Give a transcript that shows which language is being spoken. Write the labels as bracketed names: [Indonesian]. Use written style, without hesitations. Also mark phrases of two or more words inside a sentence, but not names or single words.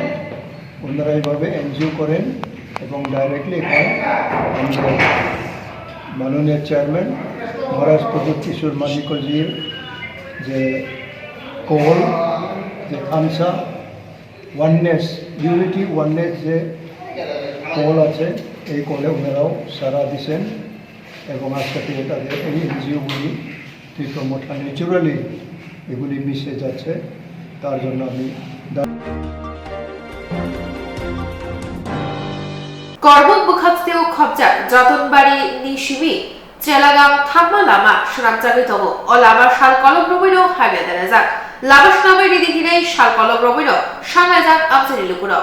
[Bangla] ওনারা এইভাবে এনজিও করেন এবং ডাইরেক্টলি এখানে আমাদের মাননীয় চেয়ারম্যান মহারাজ প্রদীপ কিশোর মালিকজির যে কল যে খামসা [English] oneness unity oneness [Bangla] যে কল আছে এই কলে ওনারাও সারা দিছেন এবং আজকে থেকে তাদের এই এনজিওগুলি তীব্রমঠা ন্যাচুরালি এগুলি মিশে যাচ্ছে তার জন্য আমি [Kok Borok] Koktwma bukhatsteo khobjak jotonbari ni shimi Jelagam thangma lama Swrangchati tongo o lama shal kolok robino haibya derajak lama shnabai ridihirei shal kolok robino shangaijak amchani lukuro